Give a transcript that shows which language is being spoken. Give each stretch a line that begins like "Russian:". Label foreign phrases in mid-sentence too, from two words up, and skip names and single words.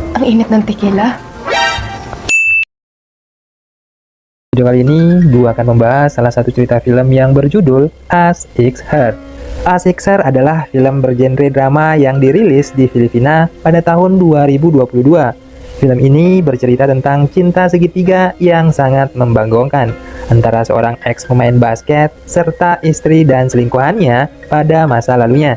Filipino: init ng tequila.
Indonesian: Video kali ini gue akan membahas salah satu cerita film yang berjudul As It's Her. As It's Her adalah film bergenre drama yang dirilis di Filipina pada tahun 2022. Film ini bercerita tentang cinta segitiga yang sangat membanggakan antara seorang ex pemain basket serta istri dan selingkuhannya pada masa lalunya.